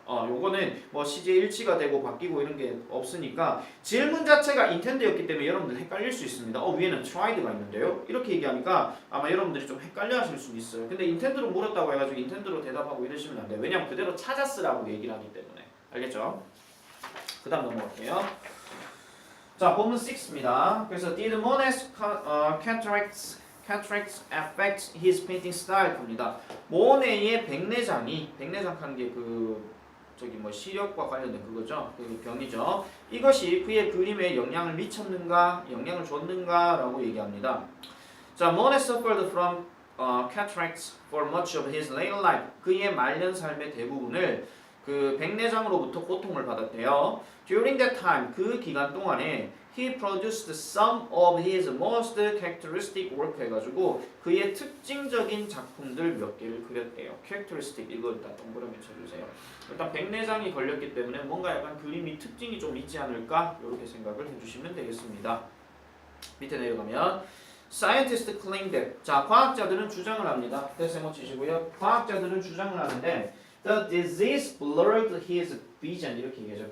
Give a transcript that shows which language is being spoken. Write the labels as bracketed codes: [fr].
[ko] 요거는 뭐 시제 일치가 되고 바뀌고 이런 게 없으니까 질문 자체가 intend였기 때문에 여러분들 헷갈릴 수 있습니다. 위에는 tried가 있는데요. 이렇게 얘기하니까 아마 여러분들이 좀 헷갈려 하실 수 있어요. 근데 intend로 물었다고 해가지고 intend로 대답하고 이러시면 안 돼요. 왜냐면 그대로 찾았으라고 얘기를 하기 때문에. 알겠죠? 그 다음 넘어갈게요. 자, 본문 6입니다. 그래서 [en] did Monet's cataracts affect his painting style? [ko] 봅니다. 모네의 백내장 하는 게 저기 뭐 시력과 관련된 그거죠. 그 병이죠. 이것이 그의 그림에 영향을 미쳤는가, 영향을 줬는가라고 얘기합니다. [en] 자, Monet suffered from cataracts for much of his later life. [ko] 그의 말년 삶의 대부분을 그 백내장으로부터 고통을 받았대요. [en] During that time, [ko] 그 기간 동안에 [en] he produced some of his most characteristic work [ko] 해가지고 그의 특징적인 작품들 몇 개를 그렸대요. characteristic 이거 일단 동그라미 쳐주세요. 일단 백내장이 걸렸기 때문에 뭔가 약간 그림이 특징이 좀 있지 않을까 이렇게 생각을 해주시면 되겠습니다. 밑에 내려가면 [en] Scientists claim that [ko] 자 과학자들은 주장을 합니다. 대세모 치시고요. 과학자들은 주장을 하는데 [en] The disease blurred his vision [ko] 이렇게 얘기하죠.